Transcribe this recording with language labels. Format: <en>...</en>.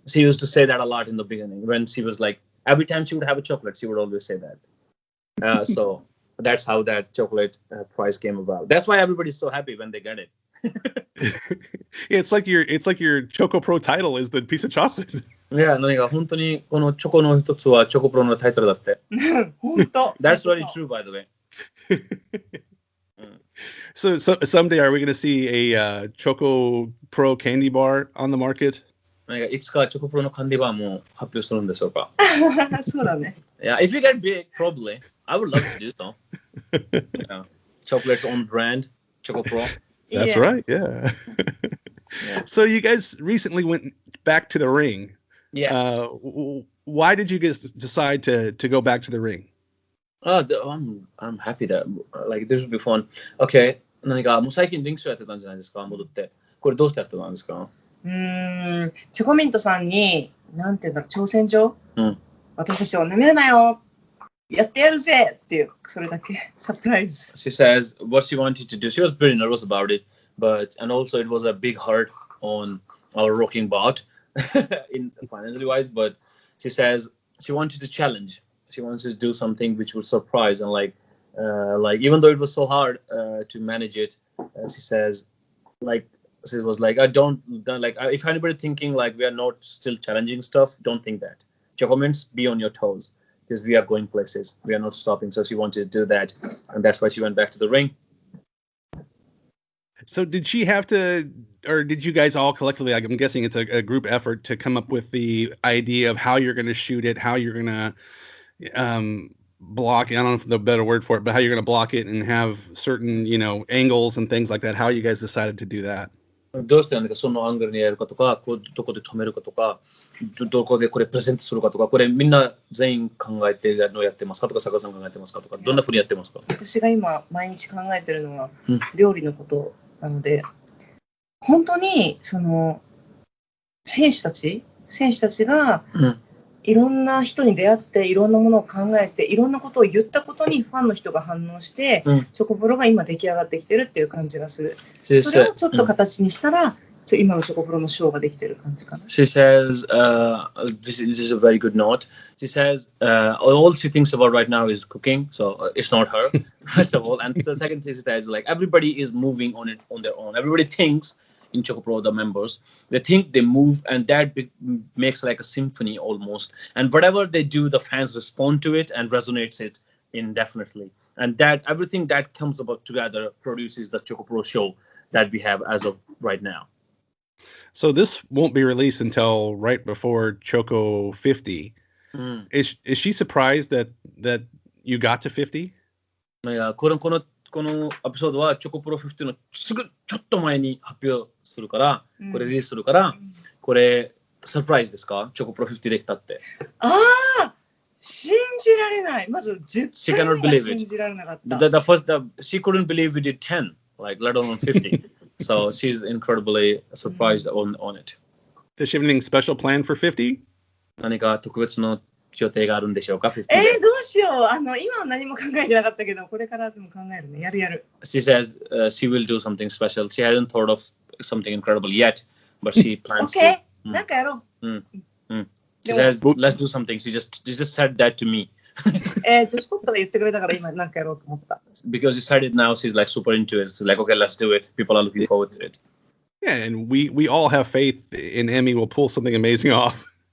<en>She used to say that a lot in the beginning when she was like, every time she would have a chocolate, she would always say that. So that's how that chocolate prize came about. That's why everybody's so happy when they get it. Yeah, it's like your ChocoPro title is the piece of chocolate.</en> <ja>Yeah, 何か本当にこのチョコの一つはチョコプロのタイトルだって。本当。</ja> <en>That's very true, by the way. So someday are we going to see a ChocoPro candy bar on the market?</en> <ja>何かいつかチョコプロのカンディバーも発表するんでしょうか？そうだね。</ja> <en>Yeah, if you get big, probably. I would love to do so. Yeah. Chocolate's own brand, ChocoPro. That's right, yeah. So you guys recently went back to the ring. Yes. Why did you guys decide to go back to the ring? I'm happy that like this will be fun. Okay.</en> <ja>何かもう最近リンクショーやってたんじゃないですか？戻って。これどうしてやってたんですか？チョコミントさんになんていうんだろう挑戦状、私たちを舐めるなよやってやるぜっていうそれだけサプライズ。</ja> <en>She says what she wanted to do. She was pretty nervous about it, and also it was a big hurt on our rocking bout in financially wise. But she says she wanted to challenge. She wanted to do something which would surprise and like even though it was so hard to manage it, she says she was like I don't like if anybody thinking like we are not still challenging stuff, don't think that. Choco Mints, be on your toes because we are going places. We are not stopping. So she wanted to do that, and that's why she went back to the ring. So did she have to, or did you guys all collectively, like I'm guessing it's a group effort to come up with the idea of how you're going to shoot it, how you're going to block it. I don't know if the better word for it, but how you're going to block it and have certain, angles and things like that. How you guys decided to do that?</en> <ja>どうしてなんだかそのアングルにやるかとか、どこで止めるかとか、どこでこれプレゼントするかとか、これみんな全員考えてやってますかとか、坂さん考えてますかとか、どんなふうにやってますか？私が今毎日考えてるのは料理のことなので、本当にその選手たちがいろんな人に出会っていろんなものを考えていろんなことを言ったことにファンの人が反応して、チョコプロが今出来上がってきてるっていう感じがする。それをちょっと形にしたら、今のチョコプロのショーができてる感じかな。</ja> <en>She says, this is a very good note. She says, all she thinks about right now is cooking, so it's not her, first of all. And the second thing is that like everybody is moving on it on their own. Everybody thinks in ChocPro, the members, they think they move, and that makes like a symphony almost. And whatever they do, the fans respond to it and resonates it indefinitely. And that everything that comes about together produces the ChocPro show that we have as of right now. So this won't be released until right before Choco 50. Is she surprised that you got to 50?</en> <ja>このエピソードはチョコプロ50のすぐちょっと前に発表するから、これリリースするから、これサプライズですか？チョコプロ50できたって。信じられない。まず10回目が信じられなかった。</ja> <en>She couldn't believe we did 10, like let alone 50. So she's incredibly surprised on it. Does she have anything special planned for 50?</en> <ja>何か特別の予定があるんでしょうか？ 50で。どうしよう。今は何も考えてなかったけど、これからでも考えるね。やる。</ja> <en>She says she will do something special. She hasn't thought of something incredible yet, but she plans to.</en> <ja>Okay. なんかやろう。</ja> <en>She says, let's do something. She just said that to me.</en> <ja>女子ポットが言ってくれたから今なんかやろうと思った。</ja> <en>Because you said it now, she's like super into it. She's like, okay, let's do it. People are looking forward to it. Yeah, and we all have faith in Emi will pull something amazing off.</en>